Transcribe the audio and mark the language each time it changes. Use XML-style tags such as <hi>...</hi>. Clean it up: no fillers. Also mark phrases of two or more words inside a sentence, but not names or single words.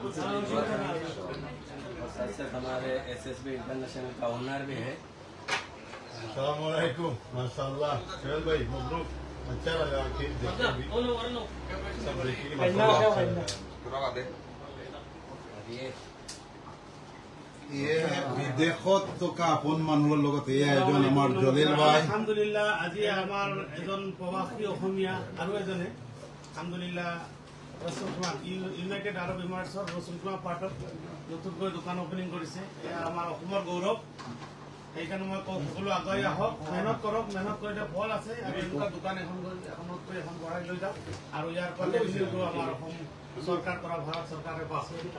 <hi>और साथ साथ हमारे एसएसबी इंटरनेशनल का ओनर भी है</hi> <ar>السلام عليكم</ar> <hi>माशाअल्लाह सुहेल भाई मबरूक अच्छा लगा कि देखने भी सब देखिए माशाअल्लाह</hi> <as>ये विदेशत থকা আপোন মানুহৰ লগত এই এজন আমাৰ জলিল ভাই আলহামদুলিল্লাহ আজি আমাৰ এজন প্ৰবাসী অসমীয়া আৰু এজনে আলহামদুলিল্লাহ ৰসুলকুমাৰ ইউনাইটেড আৰব এমিৰেটছৰ ৰসুলকুমাৰ পাৰ্টত নতুনকৈ দোকান অপেনিং কৰিছে এয়া আমাৰ অসমৰ গৌৰৱ সেইকাৰণে মই কওঁ সকলো আগুৱাই আহক মেহনত কৰক মেহনত কৰিলে ফল আছে আৰু এনেকুৱা দোকান এখনতকৈ এখন বঢ়াই লৈ যাওক আৰু ইয়াৰ পৰা ৰেভিনিউটো আমাৰ অসম চৰকাৰ পৰা ভাৰত চৰকাৰে পাছে</as>